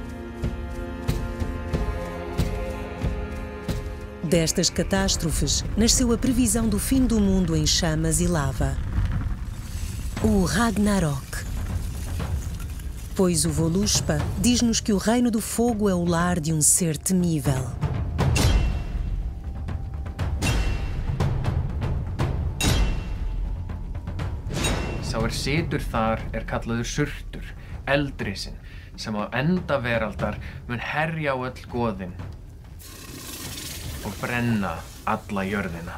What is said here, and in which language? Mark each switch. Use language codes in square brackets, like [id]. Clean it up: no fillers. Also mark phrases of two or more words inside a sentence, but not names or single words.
[pt] Destas catástrofes, nasceu a previsão do fim do mundo em chamas e lava. O Ragnarok. Pois o Voluspa diz-nos que o reino do fogo é o lar de um ser temível. [is] Sá situr þar kallaður Surtur, eldrisinn, sem á enda veraldar mun herja á öll goðin og brenna alla jörðina.